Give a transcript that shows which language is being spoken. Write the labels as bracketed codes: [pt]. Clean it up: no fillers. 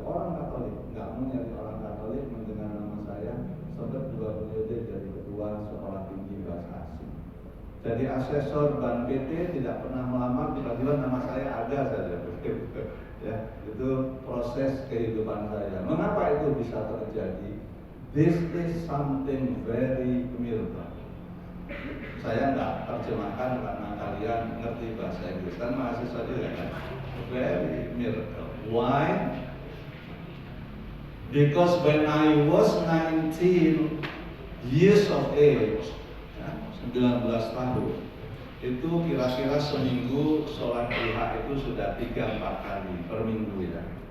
[id] Orang Katolik nggak mau nyari orang Katolik mendengar nama saya, sempat 2 periode jadi ketua sekolah tinggi bahasa asing. Jadi asesor Ban PT tidak pernah melamar, tiba-tiba nama saya ada saja. Ya, itu proses kehidupan saya. Mengapa itu bisa terjadi? [en] This is something very miracle. [id] Saya nggak terjemahkan karena kalian ngerti bahasa Inggris, kan mahasiswa juga kan? [en] Very miracle. Why? Because when I was 19 years of age, [id] 19 tahun, itu kira-kira seminggu sholat duha itu sudah 3-4 kali per minggu ya.